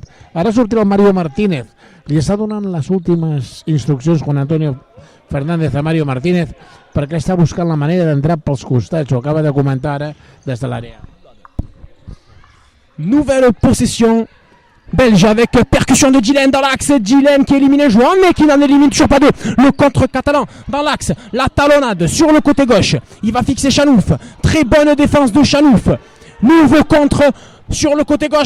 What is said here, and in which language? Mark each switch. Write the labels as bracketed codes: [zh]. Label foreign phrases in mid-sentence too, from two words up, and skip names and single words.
[ca] Ara sortirà el Mario Martínez, li està donant les últimes instruccions Juan Antonio Fernández a Mario Martínez perquè està buscant la manera d'entrar pels costats, ho acaba de comentar ara des de l'àrea. [fr] Nouvelle possession belge avec percussion de Dylan dans l'axe. Dylan qui élimine Jouan mais qui n'en élimine toujours pas deux. Le contre catalan dans l'axe. La talonnade sur le côté gauche. Il va fixer Chanouf. Très bonne défense de Chanouf. Nouveau contre sur le côté gauche.